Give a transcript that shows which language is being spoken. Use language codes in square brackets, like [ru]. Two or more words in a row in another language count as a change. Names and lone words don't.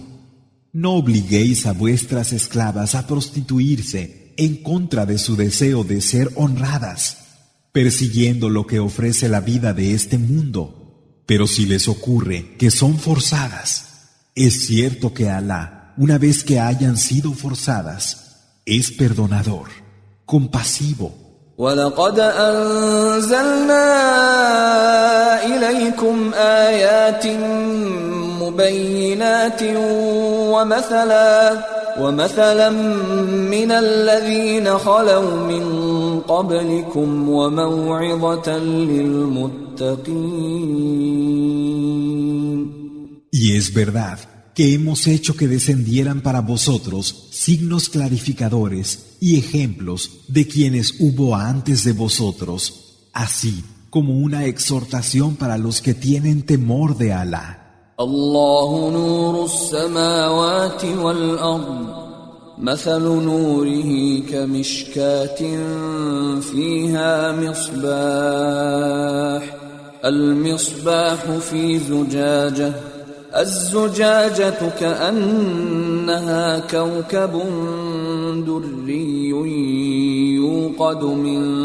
[es] No obliguéis a vuestras esclavas a prostituirse en contra de su deseo de ser honradas, persiguiendo lo que ofrece la vida de este mundo. Pero si les ocurre que son forzadas, es cierto que Alá, una vez que hayan sido forzadas, es perdonador, compasivo. [ar] وَلَقَدْ أَنزَلْنَا إِلَيْكُمْ آيَاتٍ مُبَيِّنَاتٍ وَمَثَلًا مِّنَ الَّذِينَ خَلَوْا مِن قَبْلِكُمْ وَمَوْعِظَةً لِّلْمُتَّقِينَ. [es] Y es verdad que hemos hecho que descendieran para vosotros signos clarificadores y ejemplos de quienes hubo antes de vosotros, así como una exhortación para los que tienen temor de Alá. [ar] الله نور السماوات والأرض مثل نوره كمشكاة فيها المصباح في زجاجة الزجاجة كأنها كوكب دري يوقد من